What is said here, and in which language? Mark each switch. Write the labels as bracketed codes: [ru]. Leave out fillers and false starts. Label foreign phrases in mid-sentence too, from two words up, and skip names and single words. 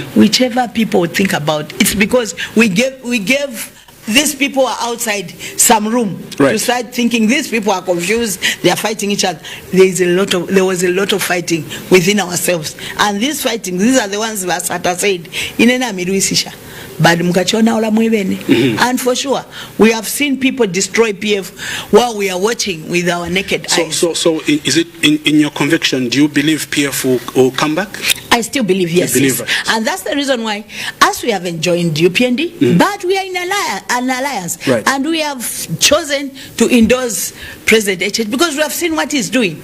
[en] Whichever people would think about, it's because we gave these people are outside some room to start thinking these people are confused, they are fighting each other. There was a lot of fighting within ourselves, and this fighting, these are the ones that Sata said [bem] inena miruisisha [en] but [bem] mukachona ola mwebene. [en] And for sure we have seen people destroy PF while we are watching with our naked eyes. So is it in your conviction, do you believe PF will come back? I still believe yes, believe yes. And that's the reason why, as we haven't joined UPND, but we are in an alliance, and we have chosen to endorse President HH because we have seen what he's doing.